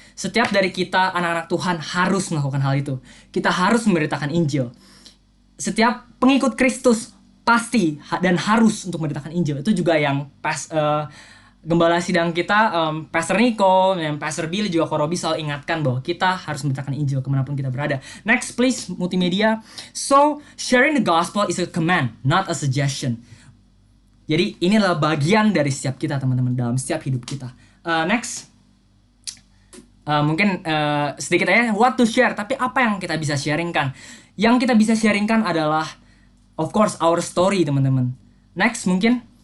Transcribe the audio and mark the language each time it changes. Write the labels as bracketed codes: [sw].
[id] Setiap dari kita anak-anak Tuhan harus melakukan hal itu. Kita harus memberitakan Injil. Setiap pengikut Kristus pasti dan harus untuk memberitakan Injil. Itu juga yang gembala sidang kita, Pastor Nico dan Pastor Billy juga Korobi selalu ingatkan bahwa kita harus memberitakan Injil kemanapun kita berada. [en] Next please, multimedia. So, sharing the gospel is a command, not a suggestion. [id] Jadi ini adalah bagian dari setiap kita teman-teman dalam setiap hidup kita. [en] Next, [id] mungkin sedikit aja [en] what to share. [id] Tapi apa yang kita bisa sharingkan? Yang kita bisa sharingkan adalah, [en] of course, our story [id] teman-teman. Next mungkin.